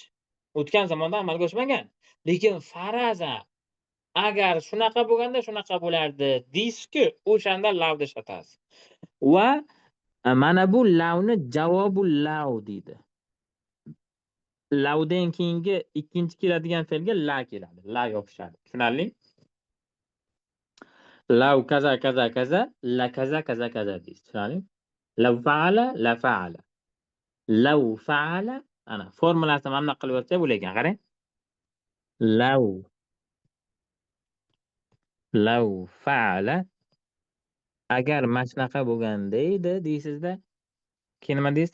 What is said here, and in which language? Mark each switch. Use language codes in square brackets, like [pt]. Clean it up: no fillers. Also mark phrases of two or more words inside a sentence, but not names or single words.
[uz] O'tgan zamonda amalga oshmagan. Lekin farazan agar shunaqa bo'lganda shunaqa bo'lardi deysiz-ku, o'shanda lavda ishlatasiz. Va mana bu lavni [ar] جواب لو [uz] deydi. Lavdan keyingi ikkinchi keladigan fe'lga la keladi. La yopishadi. Tushunarli? [ar] لو كذا كذا كذا، لكذا كذا كذا [uz] deysiz. Tushunarli? [ar] لو فعل، لفعل. لو فعل, [uz] ana formulasini mana bunaqa qilib yozsa bo'lar ekan, qarang. [ar] لو فعل [uz] agar mana shunaqa bo'lganda edi deysizda, keyin nima deysiz?